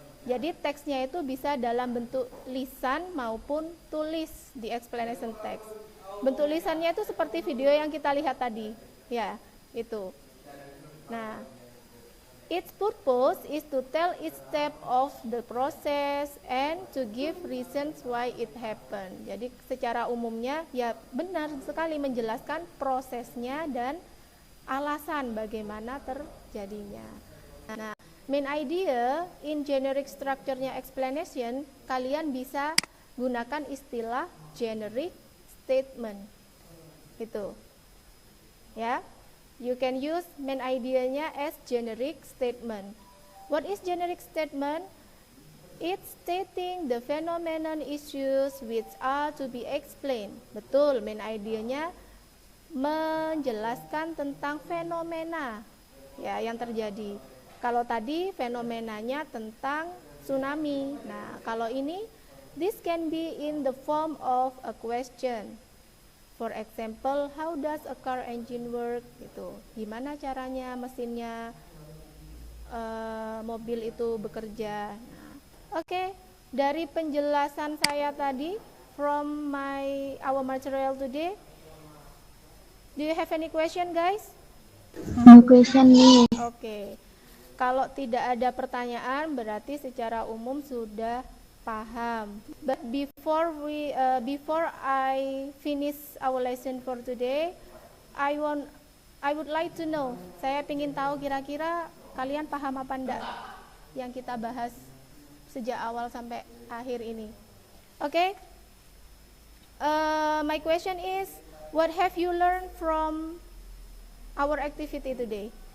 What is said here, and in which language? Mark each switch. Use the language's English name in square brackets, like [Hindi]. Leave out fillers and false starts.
[Indonesian] Jadi teksnya itu bisa dalam bentuk lisan maupun tulis di explanation text. Bentuk lisannya itu seperti video yang kita lihat tadi, ya, itu. [English] Nah, its purpose is to tell each step of the process and to give reasons why it happened. [Indonesian] Jadi secara umumnya ya benar sekali menjelaskan prosesnya dan alasan bagaimana terjadinya. Nah, [English] main idea in generic structure-nya explanation, [Indonesian] kalian bisa gunakan istilah generic statement. Itu. Ya. [English] You can use main idea-nya as generic statement. What is generic statement? It's stating the phenomenon issues which are to be explained. [Indonesian] Betul, main idea-nya menjelaskan tentang fenomena ya yang terjadi. Kalau tadi fenomenanya tentang tsunami. [English] Nah, [Indonesian] kalau ini [English] this can be in the form of a question. For example, how does a car engine work? [Indonesian] Gitu. Gimana caranya mesinnya mobil itu bekerja? [English] Nah, Oke, [Indonesian] dari penjelasan saya tadi [English] from our material today, do you have any question, guys? No question me. [Indonesian] Oke. Kalau tidak ada pertanyaan, berarti secara umum sudah paham. [English] But before I finish our lesson for today, I would like to know. [Indonesian] Saya ingin tahu kira-kira kalian paham apa enggak yang kita bahas sejak awal sampai akhir ini. Oke? [English] My question is, what have you learned from our activity today?